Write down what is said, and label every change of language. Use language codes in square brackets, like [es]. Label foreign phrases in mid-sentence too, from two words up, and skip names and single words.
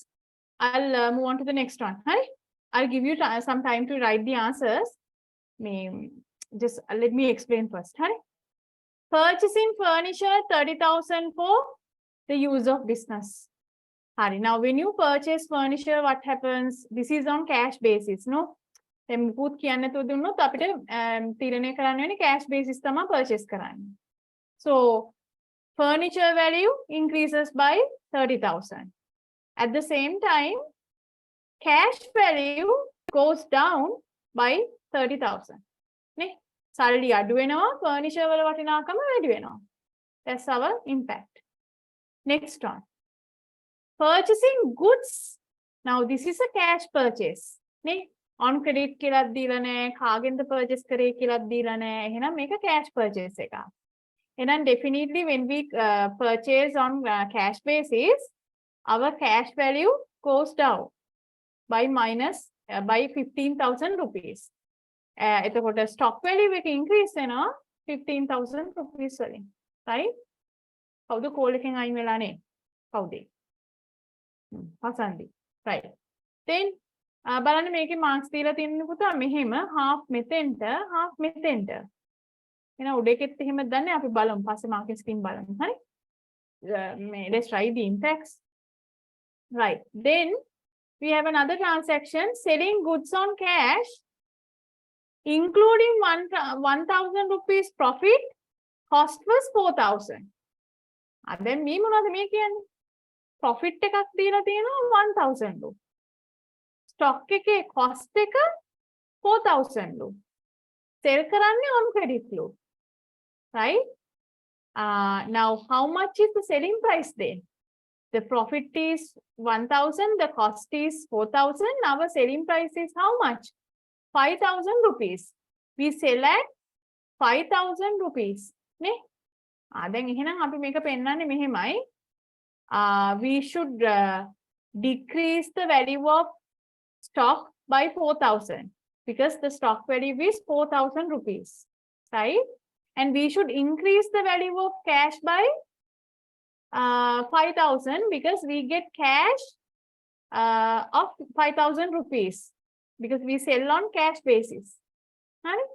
[en] I'll move on to the next one. I'll give you some time to write the answers. Just let me explain first. Purchasing furniture 30,000 for the use of business. Now, when you purchase furniture, what happens? This is on cash basis, no? [si] මුකුත් කියන්න නැතුව දුන්නොත් අපිට තීරණය කරන්න වෙන්නේ [en] cash basis [si] තමයි purchase කරන්න. [en] So furniture value increases by 30,000. At the same time, cash value goes down by 30,000. [si] නේ? සල්ලි අඩු වෙනවා, furniture වල වටිනාකම වැඩි වෙනවා. [en] That's our impact. Next one. Purchasing goods. Now this is a cash purchase. [si] නේ? [en] On credit [si] කියලාත් දීලා නැහැ, කාගෙන්ද purchase කරේ කියලාත් දීලා නැහැ. එහෙනම් මේක [en] cash purchase [si] එකක්. [en] එහෙනම් definitely when we purchase on cash basis, our cash value goes down by by 15,000 rupees. [si] එතකොට [en] stock value [si] එක increase වෙනවා 15,000 rupees වලින්. right? කවුද call එකෙන් අයින් වෙලා නේ? කවුද? හසන්දි. right. Then බලන්න මේකේ marks දීලා තියෙන්නේ පුතා මෙහෙම half මෙතෙන්ට half මෙතෙන්ට. එහෙනම් උඩ එකෙත් එහෙම දන්නේ අපි බලමු පස්සේ [en] marking scheme [si] බලමු. හරි? [en] Let's try the impacts. Right. Then we have another transaction selling goods on cash including 1,000 rupees profit. Cost was 4,000. [si] දැන් මේ මොනවද මේ කියන්නේ? Profit එකක් දීලා තියෙනවා 1,000 රු. Stock එකේ cost එක 4,000 රු. Sell කරන්නේ [en] on credit [si] රු. Right? [en] Now how much is the selling price then? The profit is 1,000, the cost is 4,000. Our selling price is how much? 5,000 rupees. We sell at 5,000 rupees. [si] නේ? දැන් එහෙනම් අපි මේක පෙන්නන්නේ මෙහෙමයි. [en] We should decrease the value of stock by 4,000 because the stock value is 4,000 rupees, right? And we should increase the value of cash by 5,000 because we get cash of 5,000 rupees because we sell on cash basis, right?